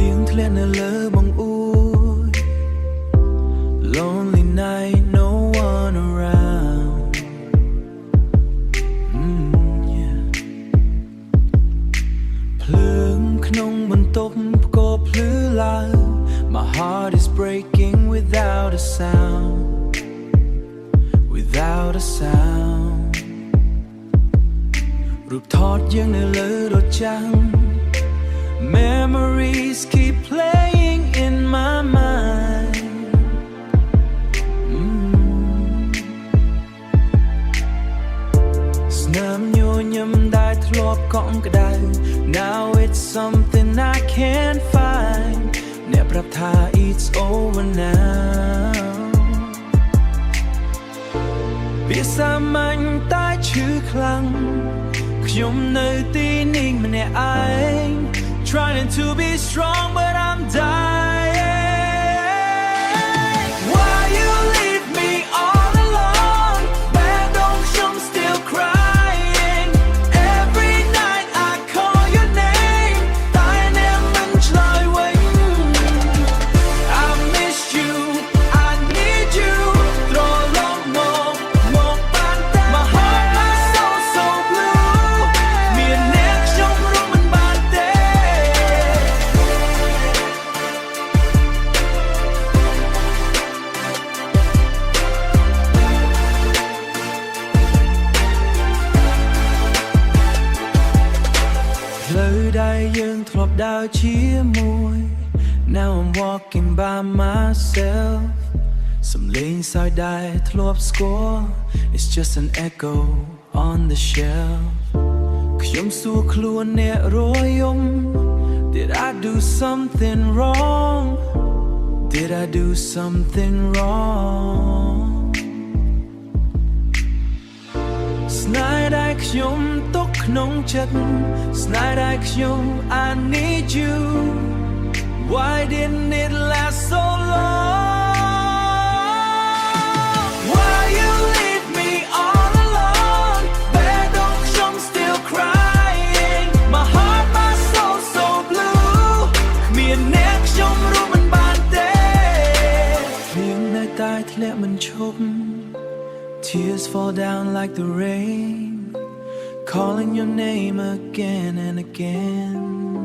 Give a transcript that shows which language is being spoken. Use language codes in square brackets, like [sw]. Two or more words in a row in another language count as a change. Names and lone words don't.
[km] ធ្លាក់នៅលើបង្អួច [en] Lonely night no one around yeah [km] ភ្លើងក្នុងបន្ទប់ផ្គរភ្លឺឡើង [en] My heart is breaking without a sound Without a sound [km] រូបថតយើងនៅលើរថចាំង [en] Memories keep playing in my mind [km] ស្នាមញញឹមដែលធ្លាប់កក់ក្ដៅ [en] Now it's something I can't find [km] អ្នកប្រាប់ថា [en] it's over now [km] វាសាមញ្ញតែឈឺខ្លាំងខ្ញុំនៅទីនេះម្នាក់ឯង [en] Trying to be strong but I'm dying Why you leave me all alone Bad I'm still crying Every night I call your name [km] តែអ្នកមិនឆ្លើយវិញ [en] I miss you I need you [km] ត្រឡប់មកបានតែ [en] My heart my soul so blue [km] មានអ្នកខ្ញុំរួមមិនបានទេ ផ្លូវដែលយើងធ្លាប់ដើរជាមួយ [en] Now I'm walking by myself [km] សំឡេងសើចដែលធ្លាប់ស្គាល់ [en] It's just an echo on the shelf [km] ខ្ញុំសួរខ្លួនអ្នករយំ [en] Did I do something wrong Did I do something wrong [km] ស្នេហ៍ដែលខ្ញុំទុកក្នុងចិត្តស្នេហ៍ដែលខ្ញុំ [en] I need you Why didn't it last so long Why you leave me all alone Bad I'm still crying My heart my soul so blue [km] គ្មានអ្នកខ្ញុំរួមមិនបានទេភ្លៀងនៅតែធ្លាក់មិនឈប់ [en] Tears fall down like the rain Calling your name again and again